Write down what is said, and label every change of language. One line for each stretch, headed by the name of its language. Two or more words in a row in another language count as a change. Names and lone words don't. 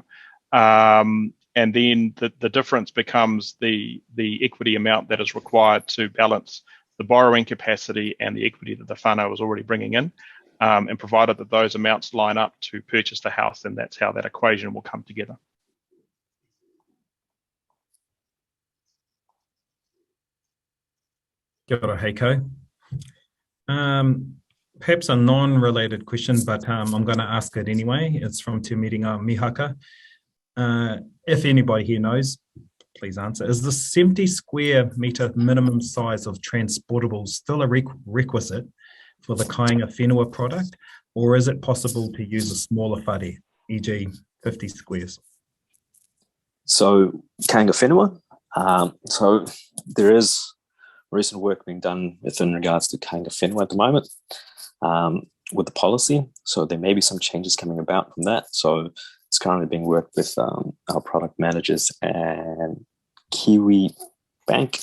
English: And then the difference becomes the equity amount that is required to balance the borrowing capacity and the equity that the whānau is already bringing in. And provided that those amounts line up to purchase the house, then that's how that equation will come together.
Māori: Kia ora, Heiko.
English: Perhaps a non-related question, but I'm going to ask it anyway. It's from Te Miringa Mihaka. If anybody here knows, please answer. Is the 70 square metre minimum size of transportable still a requisite for the Kāinga Whenua product, or is it possible to use a smaller whare, e.g. 50 squares? So Kāinga Whenua, so there is recent work being done within regards to Kāinga Whenua at the moment with the policy. So there may be some changes coming about from that. So it's currently being worked with our product managers and Kiwi Bank.